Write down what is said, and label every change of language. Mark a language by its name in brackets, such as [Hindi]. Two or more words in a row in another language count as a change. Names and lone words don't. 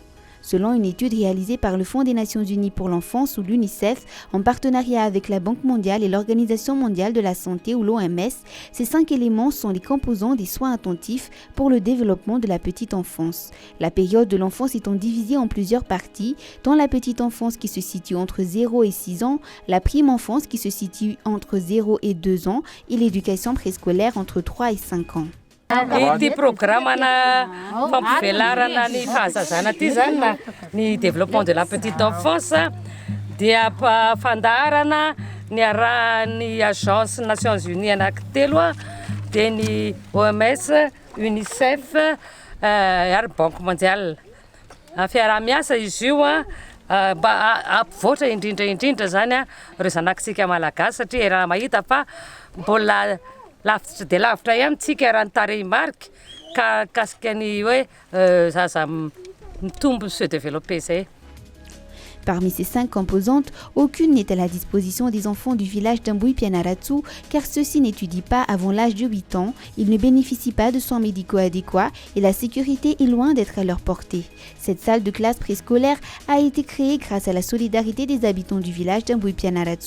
[French] Selon une étude réalisée par le Fonds des Nations Unies pour l'enfance ou l'UNICEF, en partenariat avec la Banque mondiale et l'Organisation mondiale de la santé ou l'OMS, ces 5 éléments sont les composants des soins attentifs pour le développement de la petite enfance. La période de l'enfance étant divisée en plusieurs parties, dont la petite enfance qui se situe entre 0 et 6 ans, la prime enfance qui se situe entre 0 et 2 ans et l'éducation préscolaire entre 3 et 5 ans. [Malagasy] Ity programmana fampivelarana ny fahazazana ty zany na ny [French] développement de la petite enfance [Malagasy] dia fandaharana ny arahan'ny agence Nations Unies anankitelo dia ny OMS, UNICEF ary Banque mondiale. Fiaraha-miasa izy io mba ampivoatra indrindra zany ireo zanakitsika malagasy satria raha mahita fa mbola lavitra dia lavitra ihany tsika raha ny tarehimarika ka kasika ny hoe zaza mitombo [French] se développer [Malagasy] zay. [French] Parmi ces 5 composantes, aucune n'est à la disposition des enfants du village d'Amboipianaratsu car ceux-ci n'étudient pas avant l'âge de 8 ans, ils ne bénéficient pas de soins médicaux adéquats et la sécurité est loin d'être à leur portée. Cette salle de classe préscolaire a été créée grâce à la solidarité des habitants du village d'Amboipianaratsu.